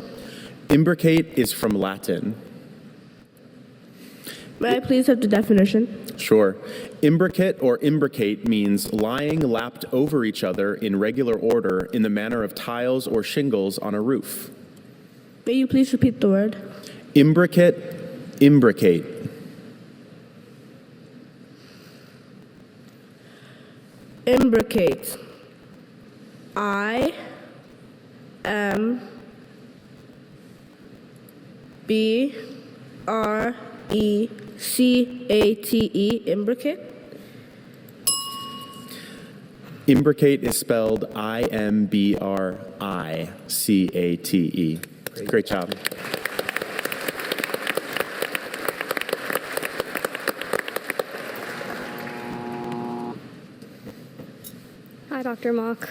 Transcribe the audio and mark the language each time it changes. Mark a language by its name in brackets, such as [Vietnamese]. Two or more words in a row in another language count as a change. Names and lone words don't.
[English] Imbricate is from Latin. May I please have the definition? Sure. Imbricate or imbricate means lying lapped over each other in regular order in the manner of tiles or shingles on a roof. May you please repeat the word? Imbricate, imbricate. Imbricate. I-M-B-R-E-C-A-T-E. Imbricate. Imbricate is spelled I-M-B-R-I-C-A-T-E. Great job. Hi, Dr. Mock.